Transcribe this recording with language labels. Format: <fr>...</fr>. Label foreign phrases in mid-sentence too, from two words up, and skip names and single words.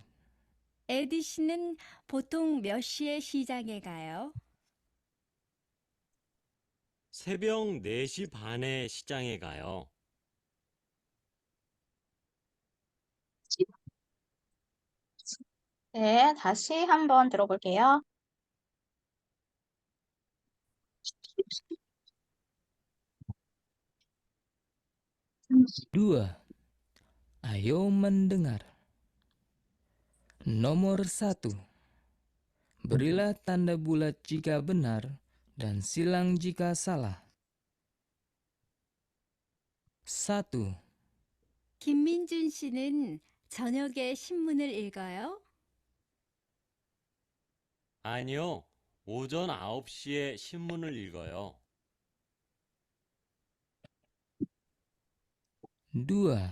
<ko>에디 씨는 보통 몇 시에 시장에 가요? 새벽 4시 반에 시장에 가요. 네, 다시 한번 들어볼게요.</ko> <id>dua. Ayo mendengar. Nomor 1. Berilah tanda bulat jika benar dan silang jika salah. 1.</id> <ko>김민준 씨는 저녁에 신문을 읽어요? 아니요, 오전 9시에 신문을 읽어요. 2.</ko>